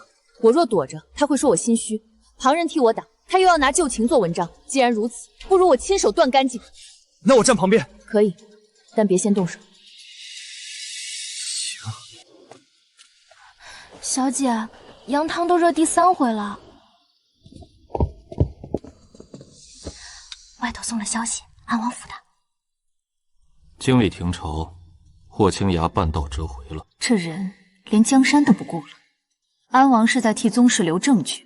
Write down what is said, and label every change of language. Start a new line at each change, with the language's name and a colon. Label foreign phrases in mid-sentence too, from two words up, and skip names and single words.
Chinese: 我若躲着，他會說我心虛；旁人替我擋，他又要拿舊情做文章。既然如此，不如我親手斷乾淨。那我站旁邊。可以，但別先動手。行。小姐，羊湯都熱第3 回了。外头送了消息，安王府的。经历停朝，霍青崖半道折回了。这人连江山都不顧了。安王是在替宗室留证据。